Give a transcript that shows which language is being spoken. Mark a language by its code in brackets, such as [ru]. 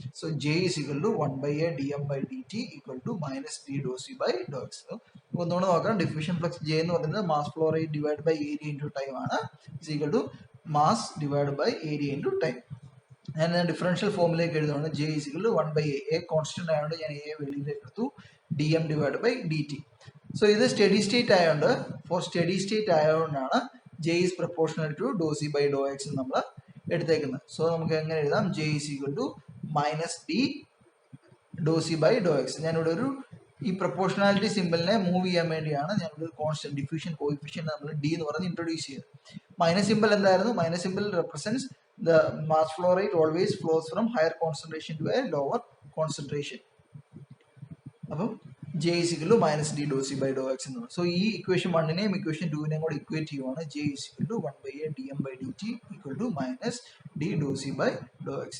[en] So J is equal to 1/a dm by dt equal to minus d dou c by dou x. [ml] ഒന്നുകൂടെ നോക്കാം. Diffusion flux J എന്ന് പറയുന്നത് mass flow rate divide by area into time ആണ്. [en] Is equal to mass divide by area into time. [ml] ഞാൻ differential ഫോമിലേക്ക് എഴുതുകയാണ്. [en] J is equal to 1/a. [ml] A constant ആയതുകൊണ്ട് ഞാൻ എ വെളിയിലേക്ക് എടുത്തു. D M divide by D T. So ഇത് steady state ആയതുകൊണ്ട് സ്റ്റഡി സ്റ്റേറ്റ് ആയതുകൊണ്ടാണ് [en] J is proportional to dou C by dou x [ml] നമ്മൾ എടുത്തേക്കുന്നത്. സോ നമുക്ക് എങ്ങനെ എഴുതാം? [en] J is equal to minus D dou C by dou x. [ml] ഞാനിവിടെ ഒരു ഈ പ്രപ്പോർഷണാലിറ്റി സിമ്പിളിനെ മൂവ് ചെയ്യാൻ വേണ്ടിയാണ് ഞാനിവിടെ കോൺസ്റ്റന്റ് ഡിഫ്യൂഷൻ കോഎഫിഷ്യന്റ് നമ്മൾ ഡി എന്ന് പറഞ്ഞ് ഇൻട്രൊഡ്യൂസ് ചെയ്തത്. മൈനസ് സിമ്പിൾ എന്തായിരുന്നു? [en] Minus simple represents the mass flow rate always flows from higher concentration to a lower concentration. അപ്പം J is equal to minus d dou c by dou x എന്ന്. [ml] So ഈ equation 1നെയും equation 2നെയും കൂടെ equate ചെയ്യുവാണ്. [en] J is equal to 1/a dm by dt equal to minus d dou c by dou x.